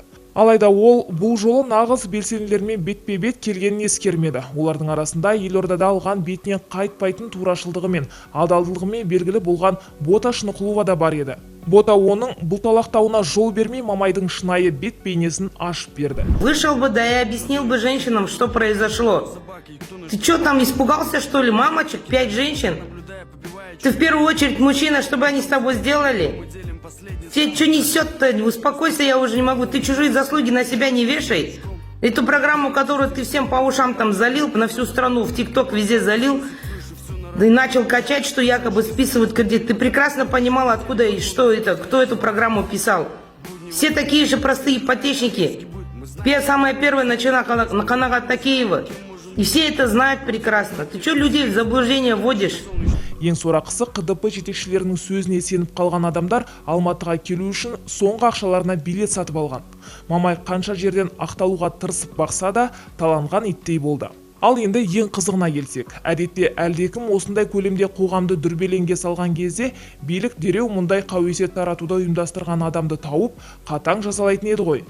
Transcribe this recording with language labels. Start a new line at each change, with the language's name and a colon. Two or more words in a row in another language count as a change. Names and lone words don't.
Kazakh: Алайда ол бұл жолы нағыз белсенділермен бетпе-бет келгенін ескермеді. Олардың арасында елордада алған бетіне қайтпайтын турашылдығы мен адалдылығымен белгілі болған Бота Шынықұлова да бар еді. Бота оның бұлталақтауына жол бермей Мамайдың шынайы бет бейнесін ашып берді.
Russian: Вышел бы, да и объяснил бы женщинам, что произошло. Ты что там, испугался, что ли, мамочек, 5 женщин? Ты в первую очередь мужчина, чтобы они с тобой сделали? Тебе что несет-то? Успокойся, я уже не могу. Ты чужие заслуги на себя не вешай. Эту программу, которую ты всем по ушам там залил, на всю страну, в ТикТок везде залил, да и начал качать, что якобы списывают кредит. Ты прекрасно понимал, откуда и что это, кто эту программу писал. Все такие же простые ипотечники. Самая первая начала на Канагат Такеева. И все это знают прекрасно. Ты что людей в заблуждение вводишь?
Kazakh: Ең сорақысы КДП жетекшілерінің сөзіне сеніп қалған адамдар Алматыға келу үшін соңғы ақшаларына билет сатып алған. Мамай қанша жерден ақталуға тырысып бақса да, таланған иттей болды. Ал енді ең қызығына келсек, әдетте әлдекім осындай көлемде қоғамды дүрбелеңге салған кезде билік дереу мұндай қауесет таратуды ұйымдастырған адамды тауып, қатаң жазалайтын еді ғой.